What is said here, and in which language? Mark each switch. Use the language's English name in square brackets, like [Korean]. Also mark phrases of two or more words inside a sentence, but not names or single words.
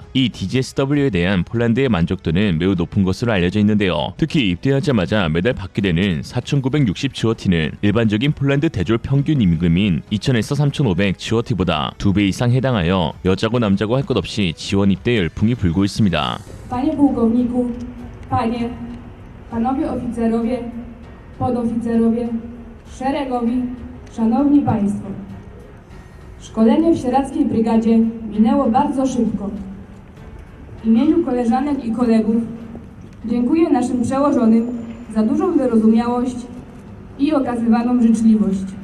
[Korean] 이 DGSW에 대한 폴란드의 만족도는 매우 높은 것으로 알려져 있는데요. 특히 입대하자마자 매달 받게 되는 4,960 GOT는 일반적인 폴란드 대졸 평균 임금인 2,000에서 3,500 GOT보다 2배 이상 해당하여 여자고 남자고 할 것 없이 지원 입대 열풍이 불고 있습니다. [Polish] Panie pułkowniku, panie, panowie oficerowie, podoficerowie, szeregowi, szanowni państwo. Szkolenie w sieradzkiej brygadzie minęło bardzo szybko. W imieniu koleżanek i kolegów dziękuję naszym przełożonym za dużą wyrozumiałość i okazywaną życzliwość.